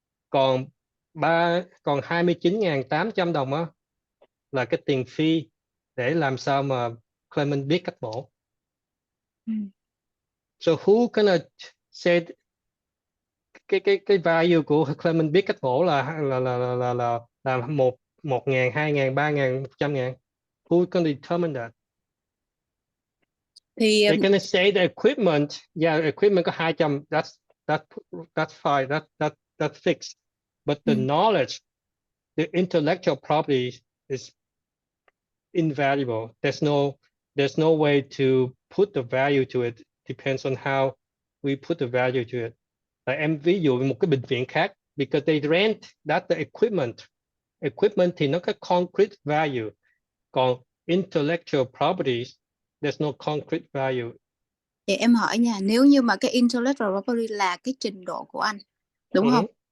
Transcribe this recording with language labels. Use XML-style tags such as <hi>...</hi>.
<vi>Còn 29.800 đồng á là cái tiền phí để làm sao mà Klemens biết cách mổ.</vi> <en>So who gonna say</en> <vi>cái value của Klemens biết cách mổ là 1.000, 2.000, 3.000, 100.000?</vi> <en>Who can determine that?</en> <vi>Thì</vi> <en>they're gonna say the equipment, equipment có 200, that's fine, that's fixed. But the knowledge, the intellectual property is invaluable. There's no there's no way to put the value to it. Depends on how we put the value to it.</en> <vi>Em ví dụ một cái bệnh viện khác,</vi> <en>because they rent that the equipment. Equipment</en> <vi>thì nó có</vi> <en>concrete value.</en> <vi>Còn</vi> <en>intellectual properties, there's no concrete value.</en> <vi>Vậy em hỏi nha, nếu như mà cái intellectual property là cái trình độ của anh, đúng không?</vi>